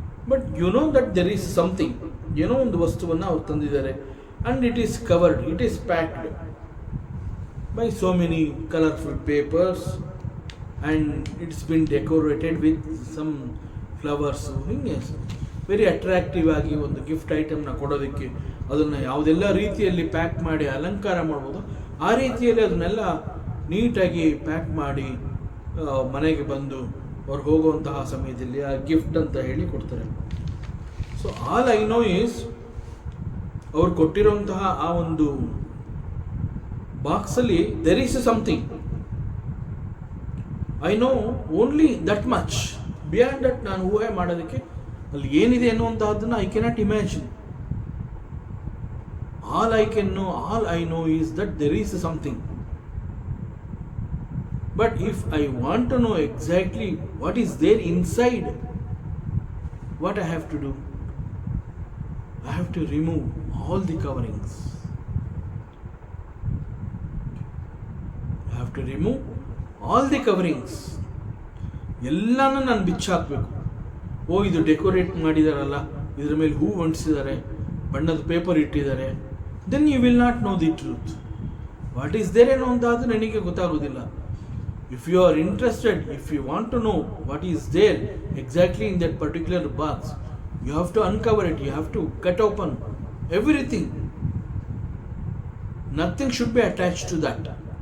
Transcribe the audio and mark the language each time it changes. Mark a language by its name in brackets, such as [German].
[English] but you know that there is something, [Kannada] ಏನೋ ಒಂದು ವಸ್ತುವನ್ನು ಅವ್ರು ತಂದಿದ್ದಾರೆ, [English] and it is covered, it is packed. by so many colorful papers and it's been decorated with some flowers. [Kannada] ಹಿಂಗೆ [English] very attractive [Kannada] ಆಗಿ ಒಂದು gift ಐಟಮ್ನ ಕೊಡೋದಕ್ಕೆ ಅದನ್ನು ಯಾವುದೆಲ್ಲ ರೀತಿಯಲ್ಲಿ ಪ್ಯಾಕ್ ಮಾಡಿ ಅಲಂಕಾರ ಮಾಡ್ಬೋದು ಆ ರೀತಿಯಲ್ಲಿ ಅದನ್ನೆಲ್ಲ ನೀಟಾಗಿ ಪ್ಯಾಕ್ ಮಾಡಿ ಮನೆಗೆ ಬಂದು ಅವ್ರು ಹೋಗುವಂತಹ ಸಮಯದಲ್ಲಿ ಆ ಗಿಫ್ಟ್ ಅಂತ ಹೇಳಿ ಕೊಡ್ತಾರೆ. [English] so all I know is [Kannada] ಅವ್ರು ಕೊಟ್ಟಿರುವಂತಹ ಆ ಒಂದು ಬಾಕ್ಸಲ್ಲಿ [English] There is something. I know only that much. Beyond that [Kannada] ನಾನು ಊಹೆ ಮಾಡೋದಕ್ಕೆ ಅಲ್ಲಿ ಏನಿದೆ ಅನ್ನುವಂತಹದ್ದನ್ನು [English] I cannot imagine. All I know is that there is something. But if I want to know exactly what is there inside, what I have to do? I have to remove all the coverings. I have to remove all the coverings. [Kannada] ಎಲ್ಲಾನು ನಾನು ಬಿಚ್ಚಾಕಬೇಕು. ಇದು decorate ಮಾಡಿದಾರಲ್ಲ, ಇದ್ರ ಮೇಲೆ ಹೂ ಅಂಟಿಸಿದ್ದಾರೆ, ಬಣ್ಣದ paper ಇಟ್ಟಿದ್ದಾರೆ. [English] Then you will not know the truth. What is there [Kannada] ಅನ್ನೋದು ನನಗೆ ಗೊತ್ತಾಗೋದಿಲ್ಲ. [English] If you are interested, if you want to know what is there exactly in that particular box, you have to uncover it, you have to cut open everything. Nothing should be attached to that.